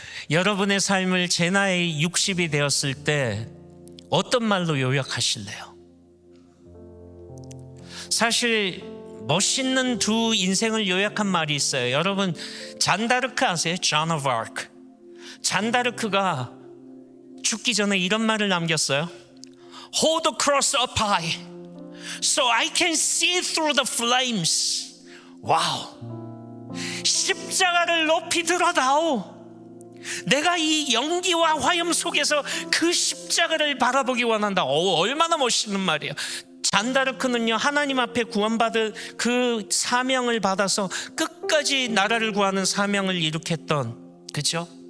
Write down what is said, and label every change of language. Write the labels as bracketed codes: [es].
[ko] 여러분의 삶을 제 나이 60이 되었을 때 어떤 말로 요약하실래요? 사실 멋있는 두 인생을 요약한 말이 있어요. 여러분, 잔다르크 아세요? 존 오브 아크. 잔다르크가 죽기 전에 이런 말을 남겼어요. [en] Hold the cross up high so I can see through the flames. [ko] 와우, 십자가를 높이 들어다오. 내가 이 연기와 화염 속에서 그 십자가를 바라보기 원한다. 얼마나 멋있는 말이에요. 잔다르크는요, 하나님 앞에 구원받을 그 사명을 받아서 끝까지 나라를 구하는 사명을 이룩했던, 그렇죠?